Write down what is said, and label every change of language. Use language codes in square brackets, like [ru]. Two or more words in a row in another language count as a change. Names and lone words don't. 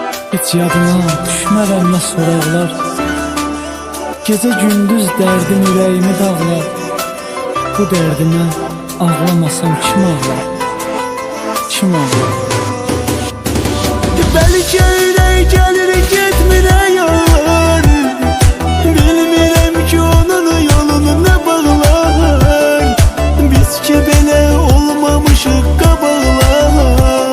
[tr] Hiç yadıma düşmeden ne sorarlar. Gece gündüz derdim yüreğimi dağlar. Bu derdime ağlamasam kim ağlar? Kim ağlar? [az] Belki öyle gelir gitmire yollar. Bilmirəm ki onun yolunu ne bağlar. Biz ki belə olmamışıq qabaqlar.